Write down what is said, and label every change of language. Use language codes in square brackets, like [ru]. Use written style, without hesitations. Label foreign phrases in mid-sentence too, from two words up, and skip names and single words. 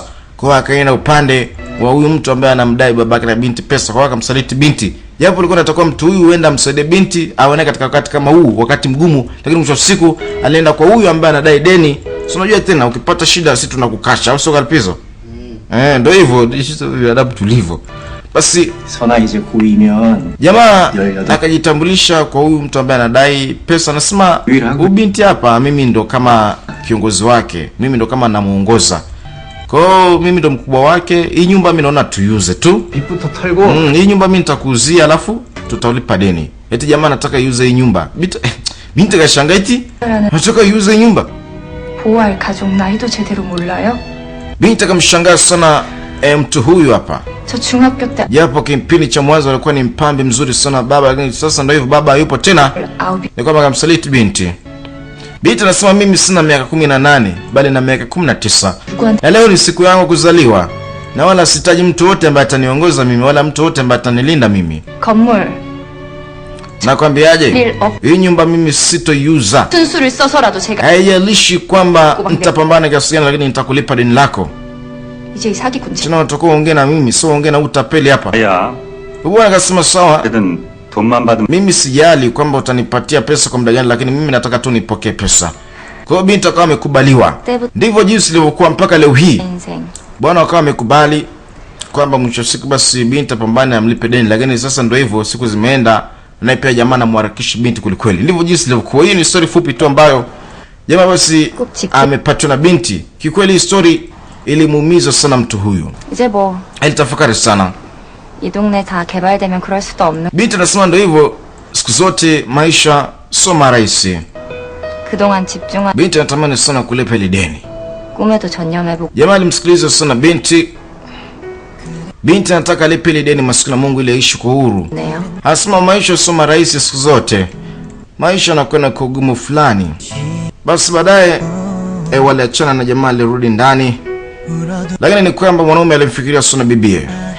[sw] Kwa hiyo akaenda upande wa huyu mtu ambaye anamdai babake na binti pesa, kwa hiyo akamsaliti binti. Japo alikuwa anataka mtu huyu huenda amsaidie binti aone katika wakati kama huu, wakati mgumu, lakini mwisho siku alienda kwa huyu ambaye anadai deni. Si unajua tena ukipata shida sisi tunakukasha, au sio Kalpizo? Ndio hivyo, sisi adabu tulivyo. Basi [ko] 선아 이제 고2면 [sw] jamaa akajitambulisha kwa huyu mtu ambaye anadai pesa, anasema huyu binti hapa mimi ndo kama kiongozi wake, mimi ndo kama namuongoza. Kwa hiyo mimi ndo mkubwa wake. Hii nyumba mimi naona tuiuze tu. [ko] 빚부터 털고 [sw] Hii nyumba mimi nitakuuzia alafu tutaulipa deni. Eti jamaa anataka iuze hii nyumba. Binti kashangaa eti anataka iuze hii nyumba. [ko] 보호할 가족 나이도 제대로 몰라요? [sw] Binti akamshangaa sana mtu huyu hapa. [ko] 저 중학교 때 [sw] Japo kipindi cha mwanzo alikuwa ni mpambe mzuri sana baba, lakini sasa ndio hivyo baba hayupo tena. Ni kwamba akamsaliti binti. Binti anasema mimi sina miaka 18 bali na miaka 19. Na leo ni siku yangu kuzaliwa. Na wala sitaji mtu wote ambaye ataniongoza mimi wala mtu wote ambaye atanilinda mimi. [ko] 건물 [sw] Nakwambiaje? Hii nyumba mimi sitoiuza. [ko] 순수를 써서라도 제가 [sw] Haijalishi kwamba nitapambana kiasi gani, lakini nitakulipa deni lako. [ko] 이제 이 사기꾼 [sw] Tuna utakuwa ongea na mimi, sio ongea na utapeli hapa. [ko] 야, [sw] Bwana akasema sawa. [ko] 어쨌든 돈만 받으면 [sw] Mimi sijali kwamba utanipatia pesa kwa muda gani, lakini mimi nataka tu nipokee pesa. Kwa hiyo binti akawa amekubaliwa. Ndivyo jinsi ilivyokuwa mpaka leo hii. [ko] 인생 [sw] Bwana akawa amekubali kwamba mwisho siku basi binti apambane amlipe deni, lakini sasa ndio hivyo, siku zimeenda na pia jamaa anamharakisha binti kulikweli. Ndivyo jinsi ilivyokuwa. Hii ni story fupi tu ambayo jamaa basi amepatwa na binti. Kikweli story ilimuumiza sana mtu huyu. [ko] 이제 뭐 이 [sw] Alitafakari sana. [ko] 동네 다 개발되면 그럴 수도 없는 [sw] Binti anasema ndio hivyo, siku zote maisha sio marahisi. [ko] 그동안 집중한 [sw] Binti anatamani sana kulipa ile deni. [ko] 꿈에도 전념해보고 [sw] Jamaa alimsikiliza sana binti. Binti anataka alipe ile deni, maskini Mungu, ile aishi kwa uhuru. [ko] 네요. [sw] Anasema maisha sio marahisi siku zote. Maisha yanakwenda kwa ugumu fulani. Basi baadaye waliachana na jamaa alirudi ndani. Lakini ni kwamba mwanaume alimfikiria sana bibie.